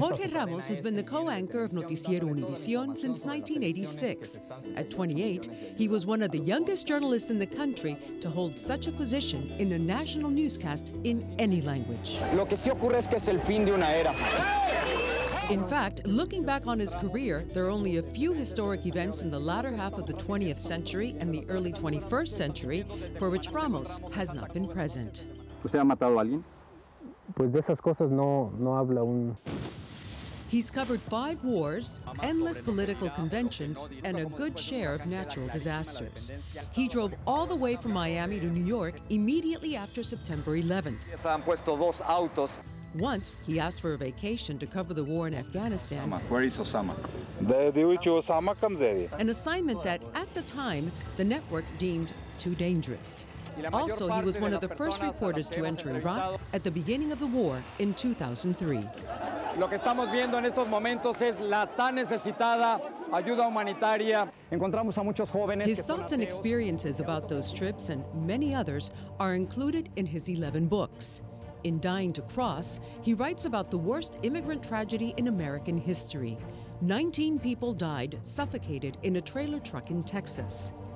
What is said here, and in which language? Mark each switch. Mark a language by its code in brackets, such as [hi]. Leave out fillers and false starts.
[en] Jorge Ramos has been the co-anchor of Noticiero Univision since 1986. At 28, he was one of the youngest journalists in the country to hold such a position in a national newscast in any language. [es] Lo que sí ocurre es que es el fin de una era. [en] In fact, looking back on his career, there are only a few historic events in the latter half of the 20th century and the early 21st century for which Ramos has not been present. [es] ¿Usted ha matado a alguien? Pues de esas cosas no habla un... [en] He's covered 5 wars, endless political conventions, and a good share of natural disasters. He drove all the way from Miami to New York immediately after September 11th. Once, he asked for a vacation to cover the war in Afghanistan. Where is Osama? Osama comes there. An assignment that, at the time, the network deemed too dangerous. Also, he was one of the first reporters to enter Iraq at the beginning of the war in 2003. [es] Lo que estamos viendo en estos momentos es la tan necesitada ayuda humanitaria. Encontramos a muchos jóvenes. [en] His thoughts and experiences about those trips and many others are included in his 11 books. In Dying to Cross, he writes about the worst immigrant tragedy in American history. 19 people died suffocated in a trailer truck in Texas.